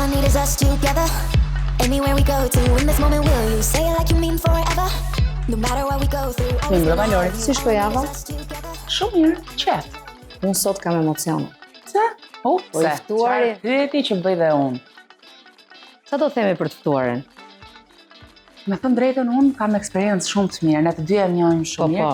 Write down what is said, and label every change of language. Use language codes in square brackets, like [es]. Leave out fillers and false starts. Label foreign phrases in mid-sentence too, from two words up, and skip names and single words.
[en] is us together. Anywhere we go to, in this moment will you say it like you mean forever? No matter what we go through. [sq] Mirë, Lori, si shkoj java? Shumë mirë, qet. Unë sot kam emocione. Pse? Po i ftuari. Pyeti që bëj dhe unë. Sa do themi për të ftuarin? Me thënë drejtën, unë kam eksperiencë shumë të mirë, ne të dy e njohim shumë mirë.